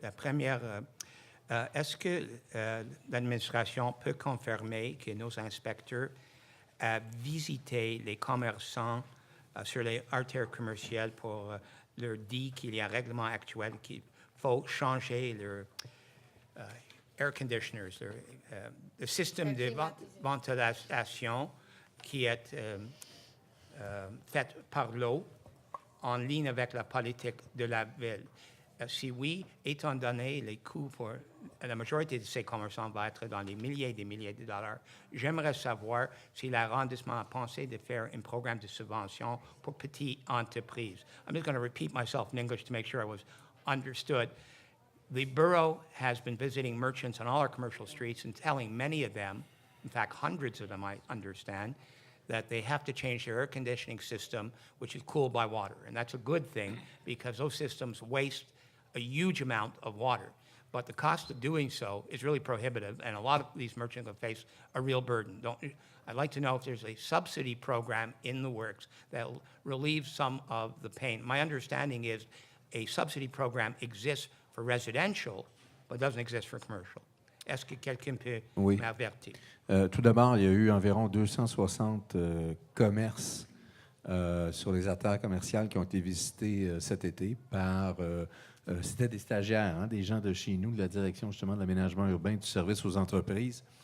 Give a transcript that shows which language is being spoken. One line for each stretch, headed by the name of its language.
French: La première, est-ce que l'administration peut confirmer que nos inspecteurs ont visité les commerçants sur les artères commerciales pour leur dire qu'il y a un règlement actuel qu'il faut changer leur
English: air conditioners,
French: le système de ventilation qui est fait par l'eau en ligne avec la politique de la ville. Si oui, étant donné les coûts pour la majorité de ces commerçants va être dans les milliers et des milliers de dollars, j'aimerais savoir si l'arrondissement a pensé de faire un programme de subvention pour petites entreprises.
English: I'm just going to repeat myself in English to make sure I was understood. The borough has been visiting merchants on all our commercial streets and telling many of them, in fact, hundreds of them, I understand, that they have to change their air conditioning system, which is cooled by water. And that's a good thing because those systems waste a huge amount of water. But the cost of doing so is really prohibitive, and a lot of these merchants will face a real burden. I'd like to know if there's a subsidy program in the works that will relieve some of the pain. My understanding is a subsidy program exists for residential, but doesn't exist for commercial.
French: Est-ce que quelqu'un peut m'avertir? Tout d'abord, il y a eu environ 260 commerces sur les artères commerciales qui ont été visités cet été par... c'était des stagiaires, hein, des gens de chez nous, de la direction justement de l'aménagement urbain, du service aux entreprises.